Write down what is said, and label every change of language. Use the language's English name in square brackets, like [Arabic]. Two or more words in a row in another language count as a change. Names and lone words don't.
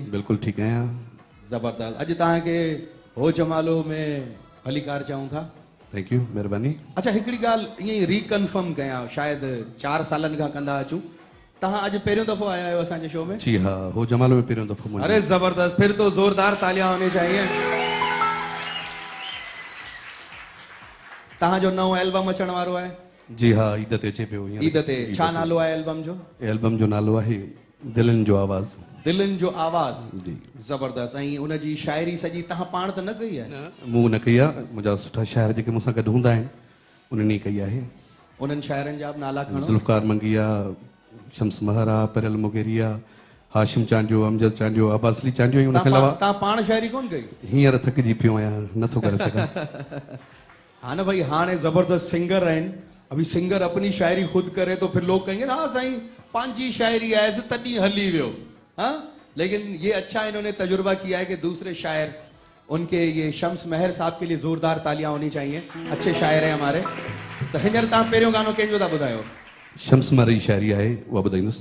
[Sindhi] बिल्कुलु ठीकु आहियां। ज़बरदस्त। अॼु तव्हांखे हो जमालो में भलीकार चऊं था। [English] Thank you, महिरबानी। [Sindhi] अच्छा, हिकिड़ी ॻाल्हि ईअं ई रिकन्फर्म कयां, शायदि 4 सालनि खां कंदा अचूं, तव्हां अॼु पहिरियों दफ़ो आया आहियो असांजे शो में? जी हाँ, हो जमालो में पहिरियों दफ़ो मुंहिंजो। [Urdu] ارے زبردست، پھر تو زوردار تالیاں ہونی چاہییں. [Sindhi] तव्हांजो नओं एल्बम अचण वारो आहे? जी हाँ, ईद ते अचे पियो। ईद ते। छा नालो आहे एल्बम जो? एल्बम जो नालो आहे दिलनि जो आवाज़। दिलनि जो आवाज़। जी, ज़बरदस्त। ऐं उनजी शाइरी सॼी तव्हां पाण त न कई आहे? मूं न कई आहे, मुंहिंजा सुठा शाइर जेके मूंसां गॾु हूंदा आहिनि उन्हनि कई आहे। उन्हनि शाइरनि जा बि नाला खणो। ज़ुल्फ़कार मंगिया, शम्स महरा, परियल मुगेरिया, हाशिम चांडियो, अमजद चांडियो, अब्बास अली चांडियो। ऐं उनखे अलावा तव्हां पाण शाइरी कोन कई? हींअर थकिजी पियो आहियां, नथो करे सघां। हाँ ना भाई, हाणे जबरदस्त सिंगर आहिनि। [Urdu] ابھی سنگر اپنی شاعری خود کرے تو پھر لوگ کہیں گے نا سائیں پانچی شاعری ہے [Sindhi] तॾहिं हली वियो। [Urdu] ہاں، لیکن یہ اچھا انہوں نے تجربہ کیا ہے کہ دوسرے شاعر ان کے، یہ شمس مہر صاحب کے لیے زوردار تالیاں ہونی چاہییں، اچھے شاعر ہیں ہمارے. [Sindhi] तो हींअर तव्हां पहिरियों गानो कंहिंजो था ॿुधायो? शम्स महर जी शायरी आहे, उहा ॿुधाईंदुसि।